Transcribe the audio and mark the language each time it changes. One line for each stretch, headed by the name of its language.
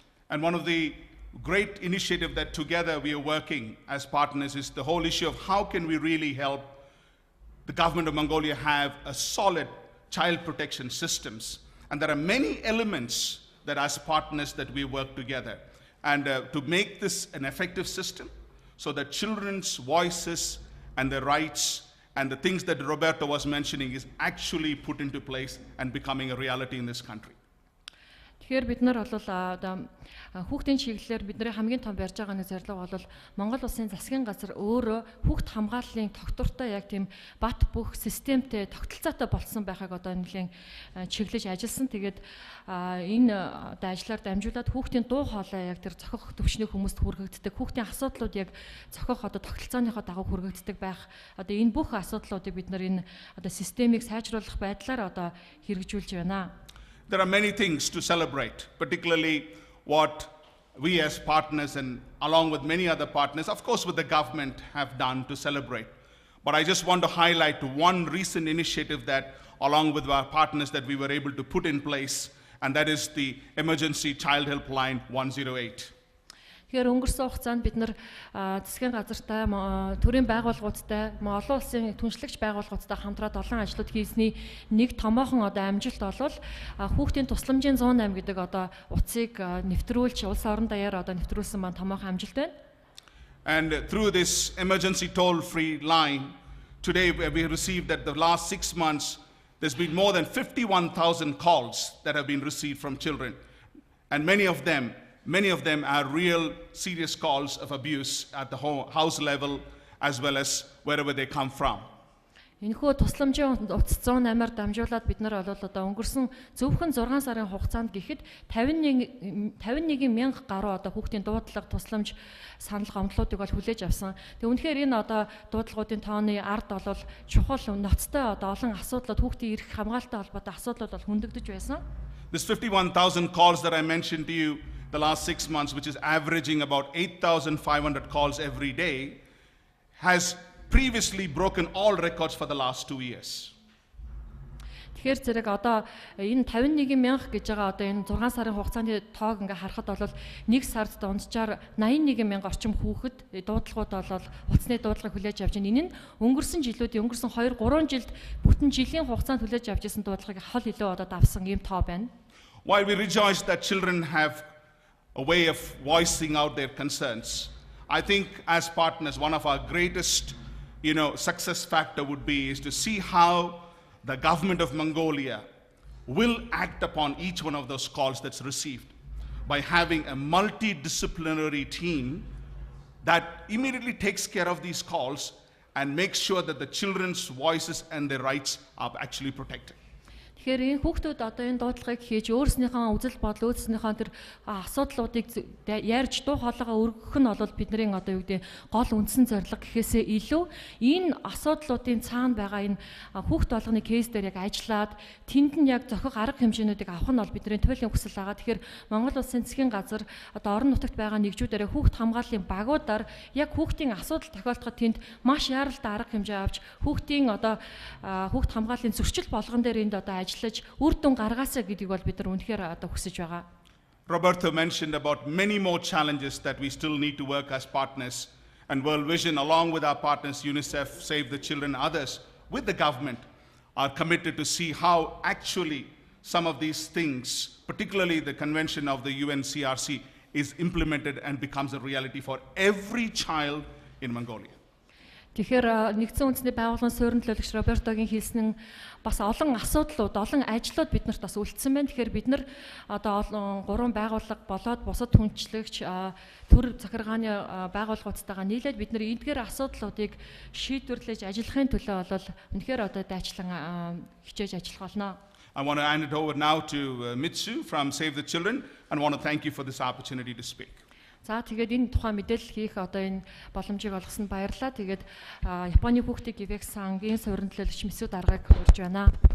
English: And one of the great initiative that together we are working as partners is the whole issue of how can we really help the government of Mongolia have a solid child protection systems. And there are many elements that as partners that we work together. And to make this an effective system so that children's voices and their rights and the things that Roberto was mentioning is actually put into place and becoming a reality in this country.
Mongolian: Тэгэхээр бид нар бол хүүхдийн чиглэлээр бидний хамгийн том барьж байгаа нэг зорилго бол Монгол улсын засгийн газар өөрөө хүүхд хамгааллын тогтвортой яг тийм бат бөх системтэй тогтолцоотой болсон байхыг нэлээд чиглэж ажилласан. Тэгээд энэ ажлаар дамжуулаад хүүхдийн дуу хоолой яг тэр зохих төвчний хүмүүст хүргэгддэг, хүүхдийн асуудлууд яг зохих тогтолцооныхоо дагуу хүргэгддэг байх. Энэ бүх асуудлуудыг бид нар энэ системийг сайжруулах байдлаар хэрэгжүүлж байна.
English: There are many things to celebrate, particularly what we as partners and along with many other partners, of course with the government, have done to celebrate. But I just want to highlight one recent initiative that along with our partners that we were able to put in place, and that is the Emergency Child Helpline 108.
Mongolian: Тэгэхээр өнгөрсөн хугацаанд бид нар засгийн газартай, төрийн байгууллагуудтай, олон улсын түншлэгч байгууллагуудтай хамтраад олон ажлууд хийсний нэг томоохон амжилт бол хүүхдийн тусламжийн 108 гэдэг утсыг нэвтрүүлж улс орон даяар нэвтрүүлсэн маань томоохон амжилт байна.
English: And through this emergency toll-free line, today we received that the last 6 months there's been more than 51,000 calls that have been received from children, and many of them are real serious calls of abuse at the house level as well as wherever they come from.
Mongolian: Энэхүү тусламжийн утас 108-аар дамжуулаад бид нар өнгөрсөн зөвхөн 6 сарын хугацаанд гэхэд 51,000 гаруй хүүхдийн дуудлага тусламж санал гомдлуудыг хүлээж авсан. Тэгээ үнэхээр энэ дуудлагуудын тооны ард бол чухал ноцтой олон асуудлууд хүүхдийн эрх хамгаалалттай холбоотой асуудлууд хөндөгдөж байсан.
English: This 51,000 calls that I mentioned to you the last 6 months, which is averaging about 8,500 calls every day, has previously broken all records for the last 2 years.
Mongolian: Тэгэхээр зэрэг энэ 51,000 гэж байгаа энэ 6 сарын хугацааны тоог харахад бол нэг сард дунджаар 81,000 орчим хүүхэд дуудлагууд утасны дуудлагыг хүлээж авч байна. Энэ нь өнгөрсөн жилүүдийн өнгөрсөн 2-3 жилд бүтэн жилийн хугацаанд хүлээж авч исэн дуудлагыг хол илүү давсан ийм тоо байна.
English: While we rejoice that children have a way of voicing out their concerns, I think as partners, one of our greatest, success factor would be is to see how the government of Mongolia will act upon each one of those calls that's received by having a multidisciplinary team that immediately takes care of these calls and makes sure that the children's voices and their rights are actually protected.
Mongolian: Тэгэхээр энэ хүүхдүүд энэ дуудлагыг хийж өөрснийхөө үзэл бодол, өөрснийхөө тэр асуудлуудыг ярьж дуу хоолойгоо өргөх нь бол бидний гол үндсэн зорилго гэхээсээ илүү энэ асуудлуудын цаана байгаа энэ хүүхд болгоны кейс дээр яг ажиллаад тэнд нь яг зохих арга хэмжээнүүдийг авах нь бол бидний туйлын хүсэл байгаа. Тэгэхээр Монгол Улсын засгийн газар орон нутагт байгаа нэгжүүдээр хүүхд хамгааллын багуудаар яг хүүхдийн асуудал тохиолдоход тэнд маш яаралтай арга хэмжээ авч хүүхдийн хүүхд хамгааллын зөрчил болгон дээр энд ажиллаж үр дүн гаргаасаа гэдгийг бол бид нар үнэхээр хүсэж байгаа.
English: Roberto mentioned about many more challenges that we still need to work as partners, and World Vision, along with our partners UNICEF, Save the Children, others, with the government, are committed to see how actually some of these things, particularly the convention of the UNCRC, is implemented and becomes a reality for every child in Mongolia.
Mongolian: Тэгэхээр нэгдсэн үндэсний байгууллагын суурин төлөөлөгч Робертогийн хэлсэн бас олон асуудлууд, олон ажлууд биднэрт бас үлдсэн байна. Тэгэхээр бид нар одоо олон гурван байгууллага болоод бусад хүнчлэгч төр захиргааны байгууллагуудтайгаа нийлээд бид нар эдгээр асуудлуудыг шийдвэрлэж ажиллахын төлөө бол үнэхээр одоо дайчлан хичээж ажиллах болно.
English: I want to hand it over now to Mitsu from Save the Children and want to thank you for this opportunity to speak.
Mongolian: За тэгээд энэ тухайн мэдээлэл хийх одоо энэ боломжийг олгосонд баярлалаа. Тэгээд Японы хүүхдийн гивэк сангийн суурин төлөөлөгч Мисү даргаыг урьж байна.